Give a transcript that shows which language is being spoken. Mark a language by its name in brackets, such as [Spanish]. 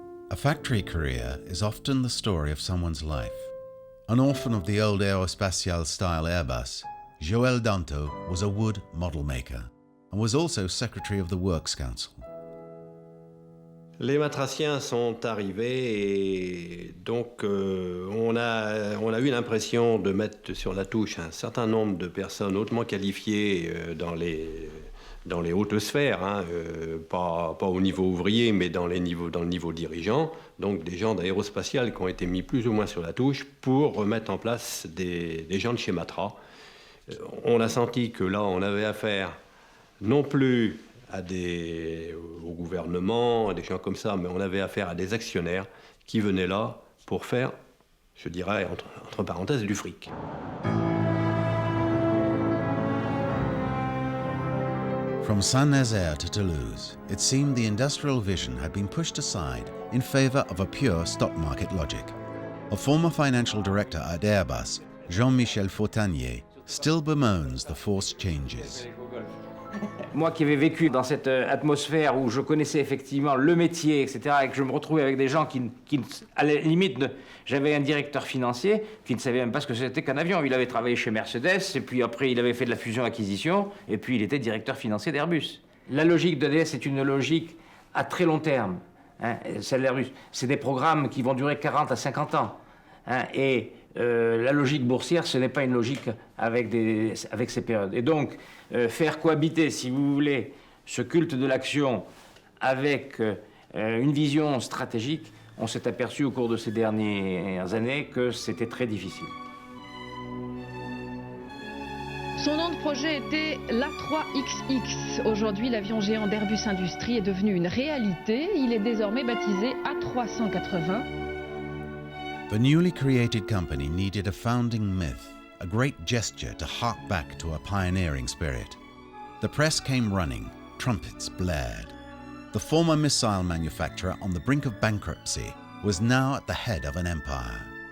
[English] A factory career is often the story of someone's life. An orphan of the old Aerospatiale-style Airbus, Joël Danto was a wood model maker and was also secretary of the Works Council. [French] Les matraciens sont arrivés et donc on a eu l'impression de mettre sur la touche un certain nombre de personnes hautement qualifiées dans les hautes sphères, hein, pas au niveau ouvrier, mais dans le niveau dirigeant, donc des gens d'aérospatial qui ont été mis plus ou moins sur la touche pour remettre en place des gens de chez Matra. On a senti que là, on avait affaire non plus au gouvernement, à des gens comme ça, mais on avait affaire à des actionnaires qui venaient là pour faire, je dirais, entre parenthèses, du fric. [English] From Saint-Nazaire to Toulouse, it seemed the industrial vision had been pushed aside in favor of a pure stock market logic. A former financial director at Airbus, Jean-Michel Fortanier, still bemoans the forced changes. [French] Moi qui avais vécu dans cette atmosphère où je connaissais effectivement le métier, etc., et que je me retrouvais avec des gens qui à la limite, j'avais un directeur financier qui ne savait même pas ce que c'était qu'un avion. Il avait travaillé chez Mercedes, et puis après il avait fait de la fusion-acquisition, et puis il était directeur financier d'Airbus. La logique d'EADS est une logique à très long terme. Hein, celle d'Airbus, c'est des programmes qui vont durer 40 à 50 ans. Hein, et la logique boursière, ce n'est pas une logique avec ces périodes. Et donc, faire cohabiter, si vous voulez, ce culte de l'action avec une vision stratégique, on s'est aperçu au cours de ces dernières années que c'était très difficile. Son nom de projet était l'A3XX. Aujourd'hui, l'avion géant d'Airbus Industrie est devenu une réalité. Il est désormais baptisé A380. [English] The newly created company needed a founding myth, a great gesture to hark back to a pioneering spirit. The press came running, trumpets blared. The former missile manufacturer on the brink of bankruptcy was now at the head of an empire.